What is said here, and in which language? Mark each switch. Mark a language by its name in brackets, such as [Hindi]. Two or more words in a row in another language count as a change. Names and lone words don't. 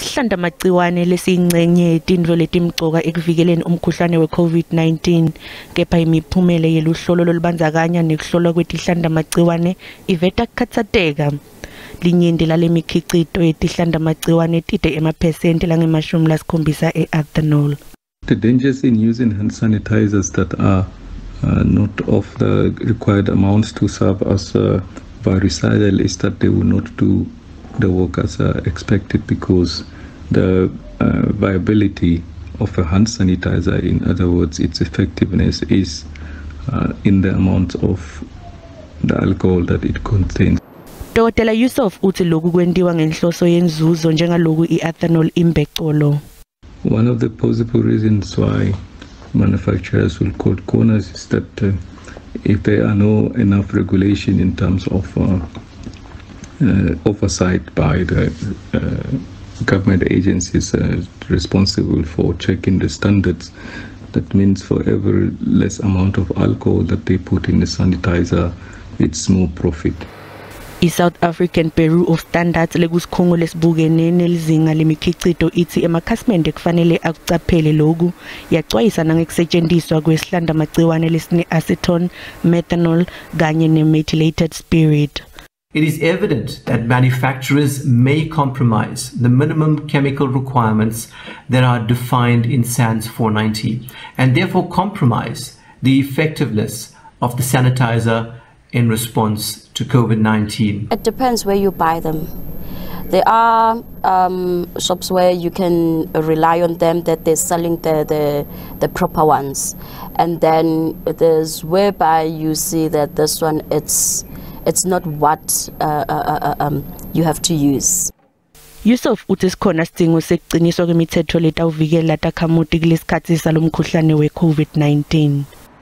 [Swati] Lihlanda magciwane lesiyingcenye yetintfo letimcoka ekuvikeleni umkhuhlane weCOVID-19 kepha imiphumela yeluhlolo lolubandzakanya nekuhlolwa kwetihlanda magciwane iveta kukhatsateka. Linyenti lalemikhicito yetihlanda magciwane tide emaphesenti lange-70 e-ethanol. [English] The dangers in using hand sanitizers that are not of the required amounts to serve as virucidal is that they will not do the work as expected, because the viability of a hand sanitizer, in other words its effectiveness, is in the amount of the alcohol that it contains. [Swati] Dr. Yusuf uthi lokhu kwentiwa ngenhloso yenzuzo njengaloku i-ethanol imbecolo. [English] One of the possible reasons why manufacturers will cut corners is that if there are no enough regulation in terms of oversight by the government agencies responsible for checking the standards, that means for every less amount of alcohol that they put in the sanitizer, it's more profit. [Swati] I-South African Bureau of Standards lekusikhungo lesibukene nelizinga lemikhicito ithi emakhasimende kufanele akucaphele lokhu, yaxwayisa nangekusetshenziswa kwesihlanda magciwane lesine acetone, methanol kanye ne-methylated spirit. [English] It is evident that manufacturers may compromise the minimum chemical requirements that are defined in SANS 490 and therefore compromise the effectiveness of the sanitizer in response to COVID-19. It depends where you buy them. There are shops where you can rely on them that they're selling the proper ones, and then there's whereby you see that this one it's not what you have to use. [Swati] Yusuf uthi sikhona sidingo sekuqiniswa kwemithetho letawuvikela takhamuti kulesikhathi salomkhuhlane we-COVID-19.